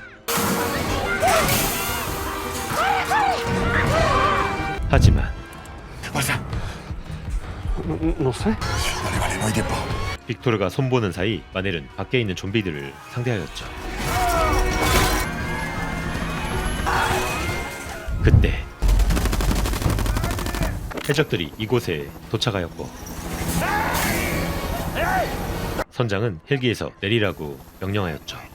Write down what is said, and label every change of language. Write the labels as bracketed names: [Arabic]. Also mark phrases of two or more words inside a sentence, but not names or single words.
[Korean] 하지만 [Spanish] No sé. Vale, no hay tiempo. [Korean] 빅토르가 손보는 사이 마넬은 밖에 있는 좀비들을 상대하였죠. 그때 해적들이 이곳에 도착하였고 선장은 헬기에서 내리라고 명령하였죠.